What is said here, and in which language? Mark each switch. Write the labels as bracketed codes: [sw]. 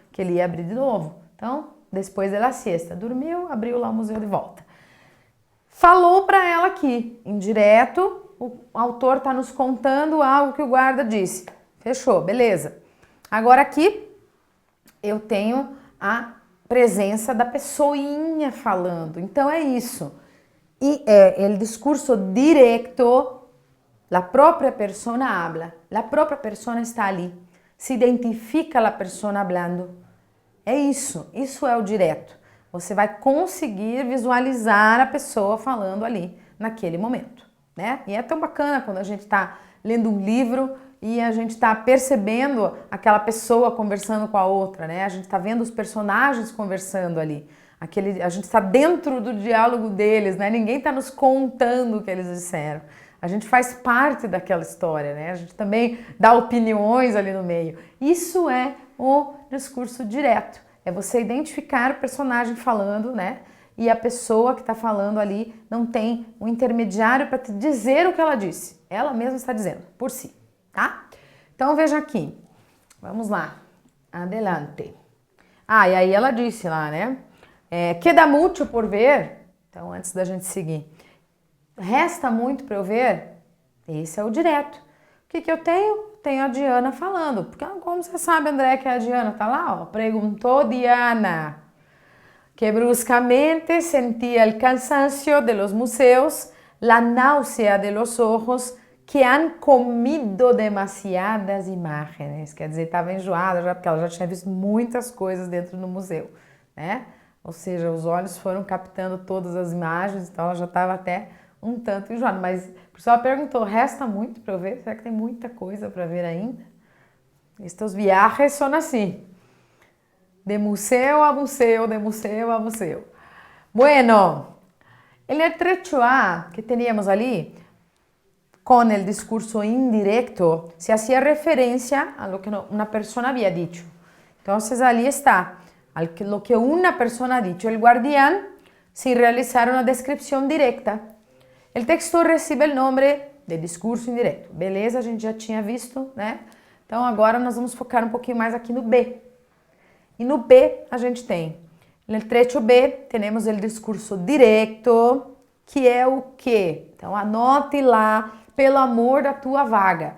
[pt] Que ele ia abrir de novo. Então, depois da siesta, dormiu, abriu lá o museu de volta. Falou para ela aqui, indireto, o autor tá nos contando algo que o guarda disse. Fechou, beleza. Agora aqui eu tenho a presença da pessoinha falando. Então é isso. [es] E el discurso directo, la propia persona habla, la propia persona está ali, se identifica a persona hablando. [pt] É isso é o direto. Você vai conseguir visualizar a pessoa falando ali naquele momento, né? E é tão bacana quando a gente está lendo um livro e a gente está percebendo aquela pessoa conversando com a outra, né? A gente está vendo os personagens conversando ali. A gente está dentro do diálogo deles, né? Ninguém está nos contando o que eles disseram. A gente faz parte daquela história, né? A gente também dá opiniões ali no meio. Isso é o discurso direto. É você identificar o personagem falando, né? E a pessoa que está falando ali não tem um intermediário para te dizer o que ela disse. Ela mesma está dizendo, por si, tá? Então veja aqui. Vamos lá. Adelante. E aí ela disse lá, né? [es] Queda mucho por ver. [pt] Então, antes da gente seguir. Resta muito para eu ver. Esse é o direto. O que eu tenho? tenho a Diana falando. Porque como você sabe, André, que é a Diana? Tá lá, ó. Perguntou Diana, [es] que bruscamente sentia el cansancio de los museos, la náusea de los ojos, que han comido demasiadas imagens. [pt] Quer dizer, estava enjoada já, porque ela já tinha visto muitas coisas dentro do museu, né? Ou seja, os olhos foram captando todas as imagens, então ela já estava até um tanto enjoada. Mas o pessoal perguntou, resta muito para eu ver? Será que tem muita coisa para ver ainda? Estes viajes são assim, de museu a museu, de museu a museu. [es] Bueno, el trecho A que teníamos ali, con el discurso indirecto, se hacía referencia a lo que una persona había dicho. Entonces, allí está, lo que una persona ha dicho. El guardián, sin realizar una descripción directa. El texto recibe el nombre de discurso indireto. [pt] Beleza, a gente já tinha visto, né? Então, agora nós vamos focar um pouquinho mais aqui no B. E no B, a gente tem, no trecho B, temos o discurso direto, que é o quê? Então, anote lá, pelo amor da tua vaga.